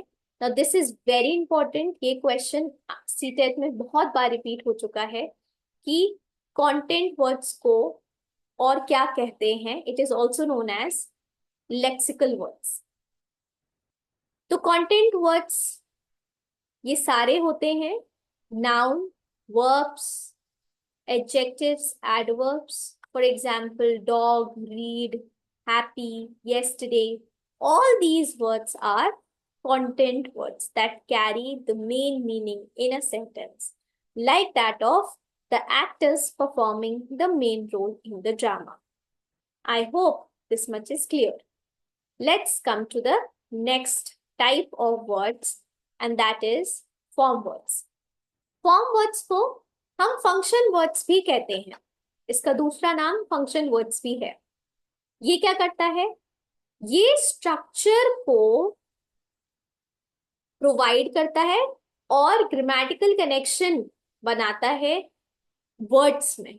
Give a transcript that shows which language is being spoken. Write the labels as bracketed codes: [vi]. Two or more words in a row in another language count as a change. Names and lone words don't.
[en] now this is very important. [hi] ये क्वेश्चन सीटेट में बहुत बार रिपीट हो चुका है कि [en] content words [hi] को और क्या कहते हैं, [en] it is also known as lexical words. [hi] तो [en] content words [hi] ये सारे होते हैं [en] noun, verbs, adjectives, adverbs. For example, dog, read, happy, yesterday. All these words are content words that carry the main meaning in a sentence, like that of the actors performing the main role in the drama. I hope this much is clear. Let's come to the next type of words, and that is form words. form words [hi] को हम [en] function words [hi] भी कहते हैं। इसका दूसरा नाम [en] function words [hi] भी है। ये क्या करता है, ये स्ट्रक्चर को प्रोवाइड करता है और [en] grammatical connection [hi] बनाता है वर्ड्स में।